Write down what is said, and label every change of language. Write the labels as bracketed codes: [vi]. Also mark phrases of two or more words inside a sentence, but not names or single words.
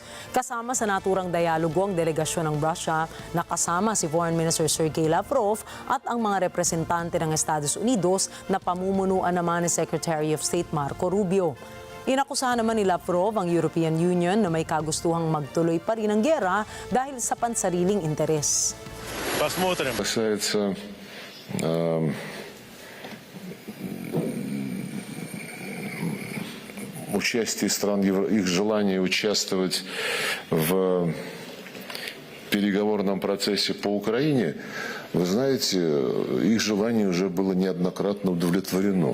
[tl] Kasama sa naturang dialogo ang delegasyon ng Russia na kasama si [en] Foreign Minister [tl] Sergey Lavrov at ang mga representante ng Estados Unidos na pamumunuan naman ni [en] Secretary of State [tl] Marco Rubio. Inakusahan naman ni Lavrov ang European Union na may kagustuhang magtuloy pa rin ang giyera dahil sa pansariling interes. [ru] Касается участия стран, их желания участвовать в переговорном процессе по Украине, вы знаете, их желание уже было неоднократно удовлетворено.